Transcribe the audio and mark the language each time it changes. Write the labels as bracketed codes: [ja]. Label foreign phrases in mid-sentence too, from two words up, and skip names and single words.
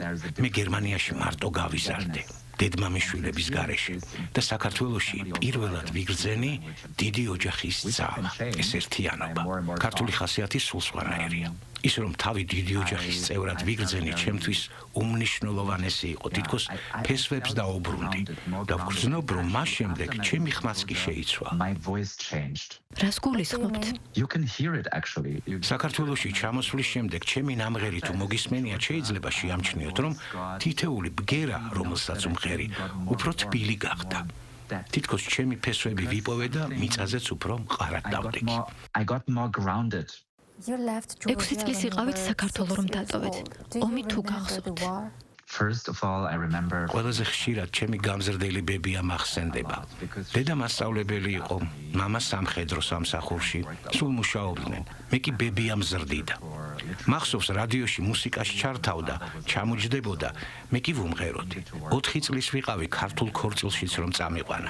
[ka] მე გერმანიაში მარტო გავიზარდე. დედმამიშვილების გარეშე და საქართველოში პირველად ვიგრძენი დიდი ოჯახის ძალა, ეს ერთიანობა. ქართული ხასიათი სულ სხვანაირია. ის რომ თავი დიდი ოჯახის წევრად ვიგრძენი ჩემთვის უმნიშვნელოვანესი იყო, თითქოს ფესვებს დაუბრუნდი და ვგრძნობ, რომ მას შემდეგ ჩემი ხმაც კი შეიცვალა. [en] My voice changed. [ka] რას გულისხმობთ? [en] You can hear it actually. [ka] საქართველოში ჩამოსვლის შემდეგ ჩემი ნამღერი თუ მოგისმენიათ, შეიძლება შეამჩნიოთ, რომ თითეული ბგერა, რომელსაც ვმღერი, უფრო თბილი გახდა. თითქოს ჩემი ფესვები ვიპოვე და მიწაზეც უფრო მყარად დავდექი. [en] I got more grounded. [ka] 6 წლის იყავით საქართველოს რომ დატოვეთ. ომი თუ გახსოვთ? [en] First of all, I remember [ka] ყველაზე ხშირად ჩემი გამზრდელი ბებია მახსენდება. დედა მასწავლებელი იყო, მამა სამხედრო სამსახურში, სულ მუშაობდნენ. მე კი ბებია მზრდიდა. მახსოვს რადიოში მუსიკას ჩართავდა, ჩამოჯდებოდა, მე კი ვუმღეროდი. 4 წლის ვიყავი ქართულ ქორწილშიც რომ წამიყვანა.